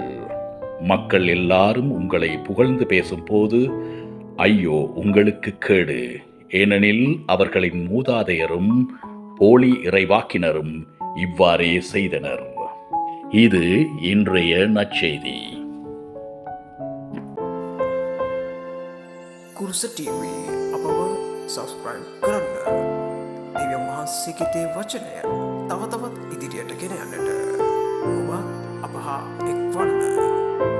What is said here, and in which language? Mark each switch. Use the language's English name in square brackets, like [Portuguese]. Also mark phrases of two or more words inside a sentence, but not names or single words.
[Tamil] மக்கள் எல்லாரும் உங்களை புகழ்ந்து பேசும்போது ஐயோ உங்களுக்கு கேடு, ஏனெனில் அவர்களின் மூதாதையரும் போலி இறைவாக்கினரும் இவ்வாறே செய்தனர். இது இன்றைய நற்செய்தி. [Sinhala] කුරුස TV අපව සබස්ක්‍රයිබ් කරන්න. දෙවියන් වහන්සේගේ වචනය තව තවත් ඉදිරියට ගෙන යන්නට ඔබ අප හා එක්වන්න.